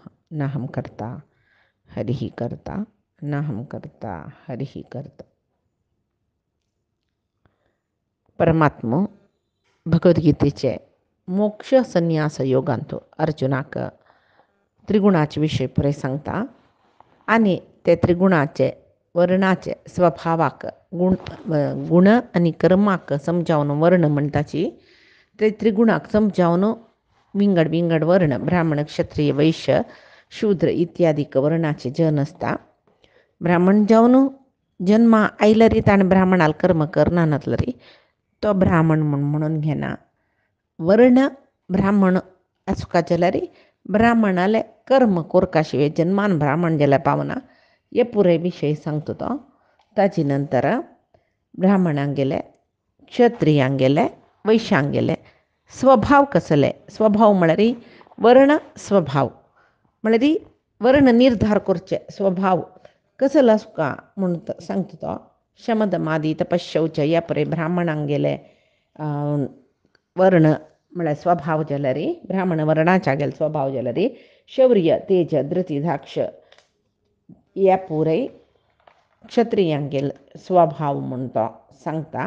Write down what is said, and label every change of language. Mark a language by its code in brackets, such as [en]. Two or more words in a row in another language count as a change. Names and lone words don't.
[sa] नाहं कर्ता हरिः कर्ता, नाहं कर्ता हरिः कर्ता. [kok] परमात्मा भगवद्गीतेचे मोक्ष संन्यास योगांतो अर्जुनाक त्रिगुणाचे विषय पुरे सांगता आणि ते त्रिगुणाचे वर्णाचे स्वभावाक गुण आणि कर्माक समजावून वर्ण म्हणटाची ते त्रिगुणाक समजावून विंगड वर्ण ब्राह्मण क्षत्रिय वैश्य शूद्र इत्यादी वर्णाचे जन असता. ब्राह्मण जावन जन्मा आयलरी ताणे ब्राह्मणाला कर्म करना नसलरी तो ब्राह्मण म्हणून घेना. वर्ण ब्राह्मण असुका जलरी ब्राह्मणाले कर्म कोरकाशिवाय जन्मान ब्राह्मण जला पावना हे पुरे विषय सांगतो तो. ताची नंतर ब्राह्मणांगेले क्षत्रियांगेले वैश्यांगेले स्वभाव कसले. स्वभाव म्हळ्यार वर्ण स्वभाव म्हळ्यार वर्ण निर्धार करचे स्वभाव कसला असुका म्हणून सांगतो तो. शमदमादी तपशौच या परे ब्राह्मणांगेले वर्ण म्हळ्यार स्वभाव जलरी ब्राह्मण वर्णाच्या गेले स्वभाव जलरी शौर्य तेज धृती धाक्ष या पुरे क्षत्रियांगेल स्वभाव म्हणतो सांगता.